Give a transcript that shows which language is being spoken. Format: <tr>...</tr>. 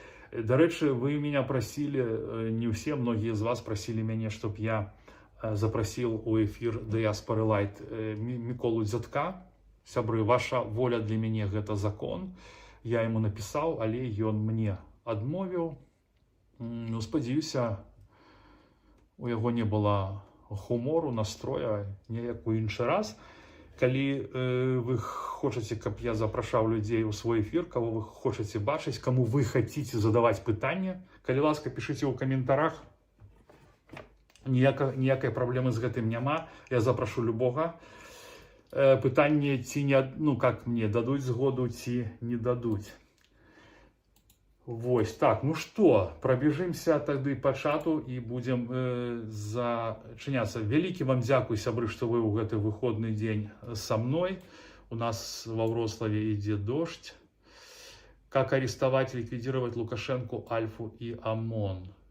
<ru>До речи, вы меня просили, не все, многие из вас просили меня, чтобы я запросил у эфир Diaspora Light Миколу Дзятка. Сябры, ваша воля для меня это закон. Я ему написал,</ru> <be>але ён мне адмовіў. Ну, спадзяюся, у яго не было гумору, настроя, неяк у іншы раз. Калі вы хочаце, каб я запрашаў людзей у свой эфір, кого вы хочаце бачыць,</be> <ru>кому вы хотите</ru> <be>задаваць пытанне, калі ласка, пішыце ў каментарах. Ніякай праблемы з гэтым няма. Я запрашу любога. Пытанне ці не, ну, как мне, дадуць згоду ці не дадуць.</be> <ru>Вось, так, ну что, пробежимся тады по чату и будем зачиняться. Великий вам</ru> <be>дзякуй, сябры,</be> <ru>что вы ў гэты выходный день со мной. У нас во Вроцлаве идет дождь. Как арестовать и ликвидировать Лукашенко, Альфу и ОМОН?</ru>